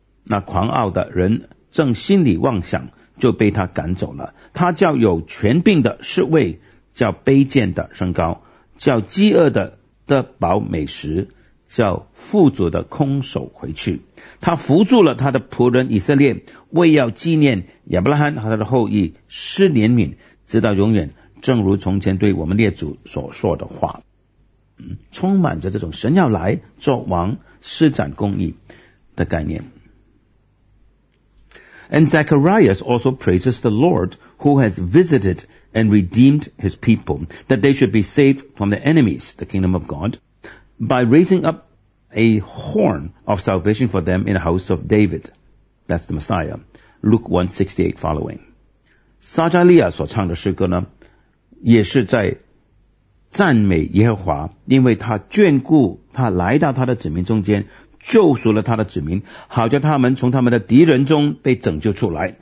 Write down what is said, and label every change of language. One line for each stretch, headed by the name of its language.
Chinese: 那狂傲的人正心里妄想就被他赶走了，他叫有权柄的侍卫，叫卑贱的升高，叫饥饿的得饱美食，叫富足的空手回去，他扶住了他的仆人以色列，为要纪念亚伯拉罕和他的后裔，施怜悯直到永远，正如从前对我们列祖所说的话。充满着这种神要来做王施展公义的概念。
English: And Zacharias also praises the Lord who has visited and redeemed his people that they should be saved from their enemies, the kingdom of God, by raising up a horn of salvation for them in the house of David. That's the Messiah. Luke 1:68 following.
Chinese: 撒加利亚所唱的诗歌呢，也是在赞美耶和华，因为他眷顾他来到他的子民中间，救赎了他的子民，好叫他们从他们的敌人中被拯救出来。